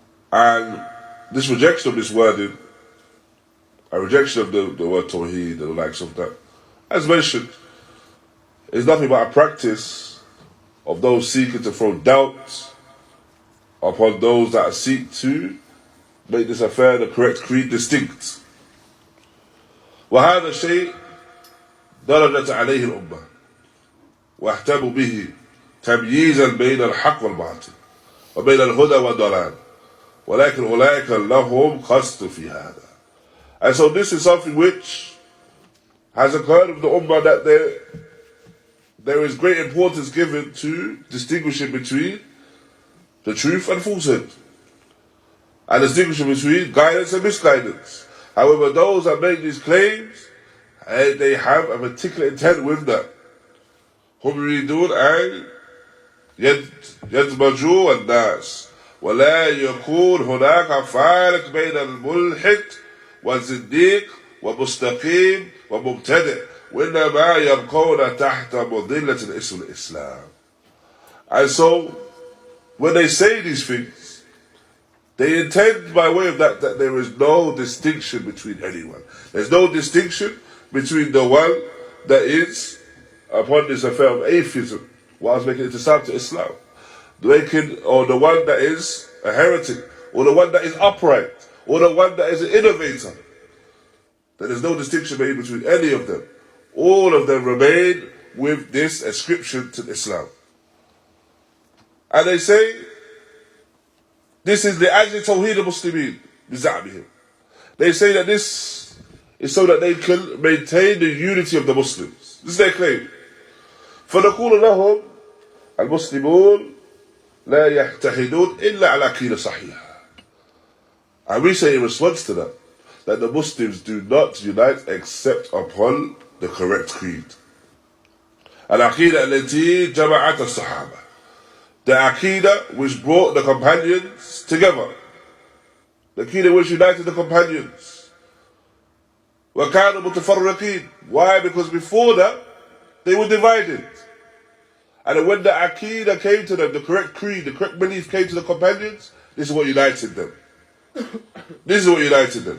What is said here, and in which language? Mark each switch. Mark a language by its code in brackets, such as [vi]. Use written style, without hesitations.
[en] And this rejection of this wording, a rejection of the word Tawḥīd and the likes of that, as mentioned, is nothing but a practice of those seeking to throw doubt upon those that seek to make this affair, the correct creed, distinct. [ar] وهذا الشيء درجت عليه الأمة واهتموا به تمييزا بين الحق والباطل وبين الهدى والضلال ولكن أولئك لهم قصد في هذا. [en] And so this is something which has occurred with the Ummah, that there is great importance given to distinguishing between the truth and falsehood, and distinguishing between guidance and misguidance. However, those that make these claims, they have a particular intent with that. [ar] هم يريدون أن يدمجوا الناس ولا يكون هناك فارق بين الملحد والزنديق ومستقيم ومبتدئ وإنما يبقون تحت مظلة اسم الإسلام. [en] And so, when they say these things, they intend by way of that there is no distinction between anyone. There's no distinction between the one that is upon this affair of atheism, whilst making it to Islam, or the one that is a heretic, or the one that is upright, or the one that is an innovator. There is no distinction made between any of them. All of them remain with this ascription to Islam. And they say, this is the [ar] ajli Tawḥīd al-Muslimīn, biza'bihim. [en] They say that this is so that they can maintain the unity of the Muslims. This is their claim. [ar] فَنَقُولُ لَهُمْ الْمُسْلِمُونَ لَا يَحْتَحِدُونَ إِلَّا عَلَى عَقِيدَةٍ صَحِيحَةٍ. [en] And we say in response to that the Muslims do not unite except upon the correct creed. [ar] العقيدة التي جمعت الصحابة. [en] The aqīdah which brought the companions together. The aqīdah which united the companions. [ar] وَكَانُوا مُتَفَرِّقِينَ. [en] Why? Because before that, they were divided. And when the aqīdah came to them, the correct creed, the correct belief came to the companions, this is what united them. This is what united them.